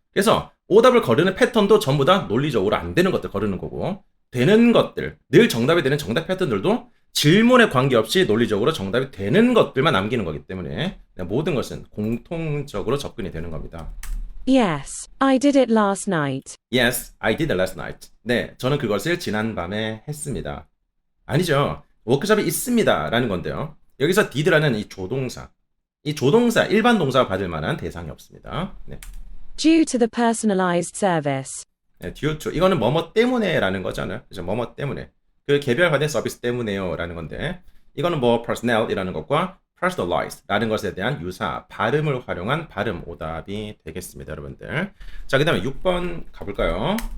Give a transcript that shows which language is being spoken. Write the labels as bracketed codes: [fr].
[ko] 그래서 오답을 거르는 패턴도 전부 다 논리적으로 안 되는 것들 거르는 거고, 되는 것들, 늘 정답이 되는 정답 패턴들도 질문에 관계없이 논리적으로 정답이 되는 것들만 남기는 거기 때문에 모든 것은 공통적으로 접근이 되는 겁니다. [en] Yes, I did it last night. Yes, I did it last night. [ko] 네, 저는 그것을 지난밤에 했습니다. 아니죠. 워크숍이 있습니다. 라는 건데요. 여기서 did라는 이 조동사, 일반 동사가 받을 만한 대상이 없습니다. 네, [en] Due to the personalized service. 네, due to. [ko] 이거는 뭐뭐 때문에 라는 거잖아요. 그죠? 뭐뭐 때문에. 그 개별화된 서비스 때문에요. 라는 건데, 이거는 뭐 personnel 이라는 것과 personalized 라는 것에 대한 유사, 발음을 활용한 발음 오답이 되겠습니다. 여러분들. 자, 그 다음에 6번 가볼까요?